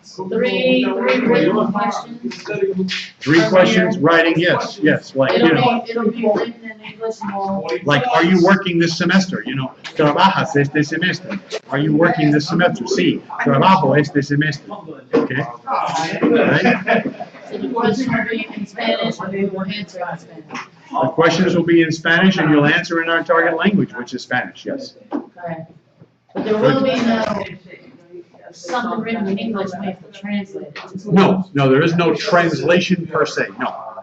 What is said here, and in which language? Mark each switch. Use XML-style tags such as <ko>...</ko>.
<en>Three written questions. 3 questions, writing, yes, like, you know. It'll be written in English and we'll. Like, are you working this semester? You know,</en> <es>trabajas este semestre.</es> <en>Are you working this semester?</en> <es>Sí, trabajo este semestre.</es> <en>Okay. All right. So the question will be in Spanish and we will answer in Spanish. The questions will be in Spanish and you'll answer in our target language, which is Spanish, yes. Okay. But there will be no, something written in English, we have to translate it. No, there is no translation per se, no.</en>